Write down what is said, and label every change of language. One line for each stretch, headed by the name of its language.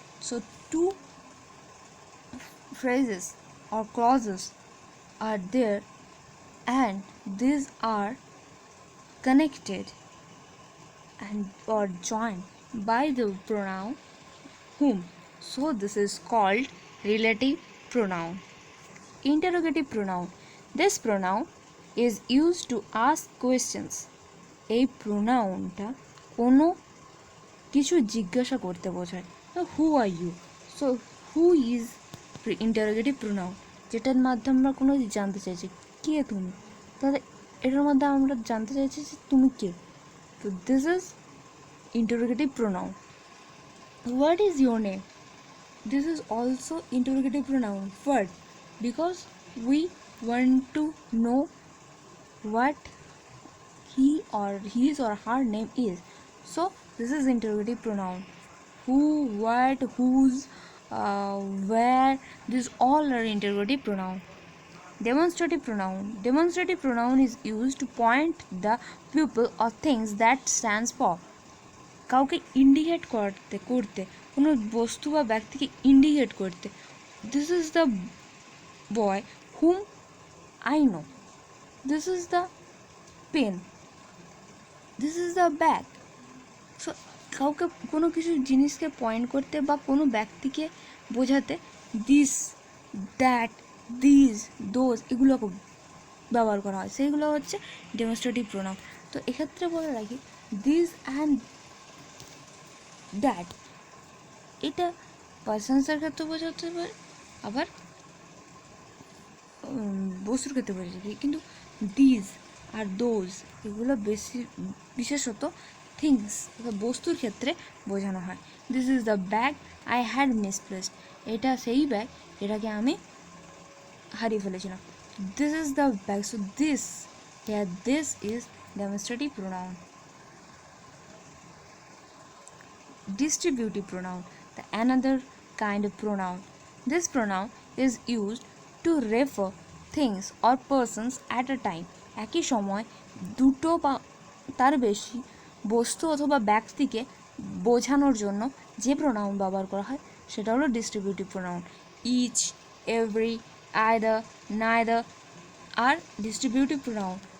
English: So two phrases or clauses are there, and these are connected and or joined by the pronoun whom. So this is called relative pronoun. Interrogative pronoun. This pronoun is used to ask questions.
Bangla: এই প্রোনাউনটা কোনো কিছু জিজ্ঞাসা করতে বোঝায়।
English: who are you, so who is interrogative pronoun,
Bangla: যেটার মাধ্যমে আমরা কোনো জানতে চাইছি কে তুমি, তাহলে এটার মধ্যে আমরা জানতে চাইছি যে তুমি কে।
English: তো this is interrogative pronoun. What is your name? This is also interrogative pronoun. What? Because we want to know what he or his or her name is. So this is interrogative pronoun. Who, what, whose, where, these all are interrogative pronoun. Demonstrative pronoun. Demonstrative pronoun is used to point the people or things that stands for.
Bangla: কাউকে indicate করতে কোনো বস্তু বা ব্যক্তিকে indicate করতে।
English: This is the boy whom I know, this is the pen, this is the bag.
Bangla: So কাউকে কোনো কিছু জিনিসকে পয়েন্ট করতে বা কোনো ব্যক্তিকে বোঝাতে দিস, দ্যাট, দিস, দোজ এগুলোকে ব্যবহার করা হয়, সেইগুলো হচ্ছে ডেমনস্ট্রেটিভ প্রোনাউন। তো এক্ষেত্রে বলে রাখি দিস অ্যান্ড দ্যাট এটা পার্সনসের ক্ষেত্রে বোঝাতে পারে, আবার বস্তুর ক্ষেত্রে বোঝাতে পারে, কিন্তু দিস আর দোজ এগুলো বিশেষত থিংস বস্তুর ক্ষেত্রে বোঝানো হয়।
English: this is the bag I had misplaced,
Bangla: এটা সেই ব্যাগ এটাকে আমি হারিয়ে ফেলেছিলাম।
English: This is the bag, so this here this is demonstrative pronoun. Distributive pronoun, the another kind of pronoun. This pronoun is used to refer things or persons at a time.
Bangla: একই সময় দুটো বা তার বেশি বস্তু অথবা ব্যক্তিকে বোঝানোর জন্য যে প্রোনাউন ব্যবহার করা হয় সেটা হলো distributive pronoun.
English: Each, every, either, neither are distributive pronoun.